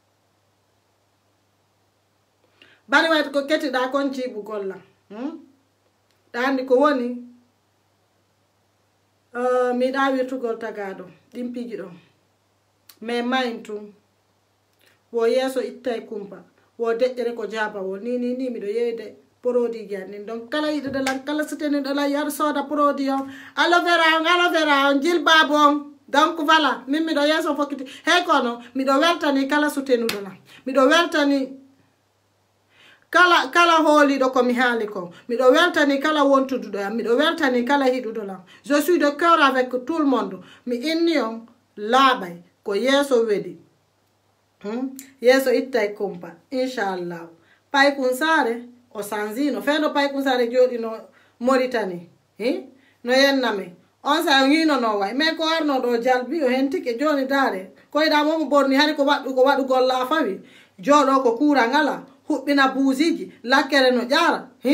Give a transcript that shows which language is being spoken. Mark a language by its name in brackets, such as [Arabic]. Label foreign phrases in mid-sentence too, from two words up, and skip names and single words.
[Fula] bari waytu ko kettiɗa kon jiiɓugol la ɗa andi ko woni miɗa wirtugol tagaɗo ɗin piji ɗon mais mayin tum wo yeeso ittay kumpa wo deƴƴere ko jaaba wo ni miɗo yeyde produit ji annin donc kala yiɗuɗo lan kala suteniɗo lan yar sooda produit on aloe vera on jilbabu on [French] donc voilà [Fula] min miɗo yeeso fokkiti hey kono miɗo weltani kala sutenuɗo lan miɗo weltani kala hooliɗo komi haali ko miɗo weltani kala wontuduɗo yam miɗo weltani kala hiɗuɗo lan [French] je suis de cœur avec tout le monde [Fula] mi inni on laaɓay ko yeeso weɗi yeeso ittay kumpa inchallahu paykun saare o sanzino feeno paykun saare jooɗi no Mauritanie no yenname on sa hino no way mais ko arno ɗo jalbi o hen tike joni daare koyɗa momo borni hani ko waɗugol la fawi jooɗo ko kuura ngala huɓɓina buusiji lakkere no ƴaara